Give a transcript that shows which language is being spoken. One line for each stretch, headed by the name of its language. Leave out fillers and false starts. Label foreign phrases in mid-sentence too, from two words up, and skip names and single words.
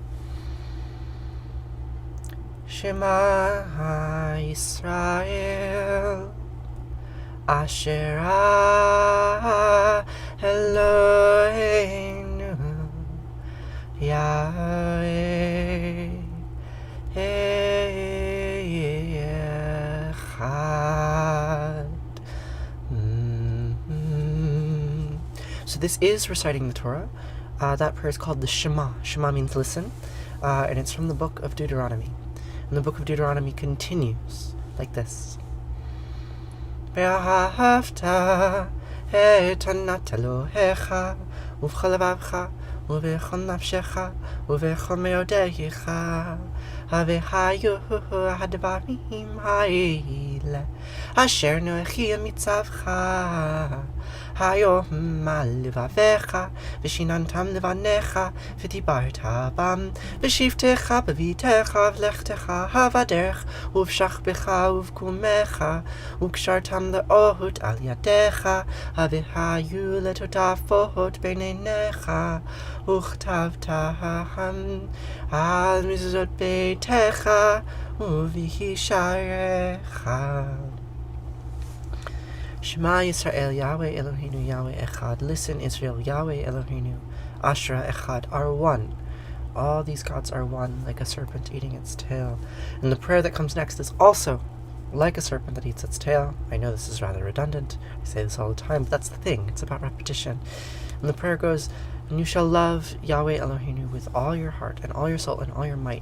Hebrew: שמע ישראל אשר אלהינו יהוה אחד.
English: So this is reciting the Torah. That prayer is called the Shema. Shema means listen, and it's from the book of Deuteronomy. And the book of Deuteronomy continues like this.
Hebrew: ואהבת את ענת אלהיך ובכל לבבך ובכל נפשך ובכל מאדך והיו הדברים האלה אשר אנכי מצוך היום על לבבך ושננתם לבניך ודברת בם בשבתך בביתך ובלכתך בדרך ובשכבך ובקומך וקשרתם לאות על ידך והיו לטטפת בין עיניך וכתבתם על מזזות ביתך ובשעריך. שמע ישראל יהוה אלהינו יהוה אחד.
English: Listen, Israel,
Hebrew: יהוה אלהינו, אשרה אחד
English: are one. All these gods are one, like a serpent eating its tail. And the prayer that comes next is also like a serpent that eats its tail. I know this is rather redundant. I say this all the time, but that's the thing. It's about repetition. And the prayer goes, and you shall love
Hebrew: יהוה אלהינו
English: with all your heart and all your soul and all your might.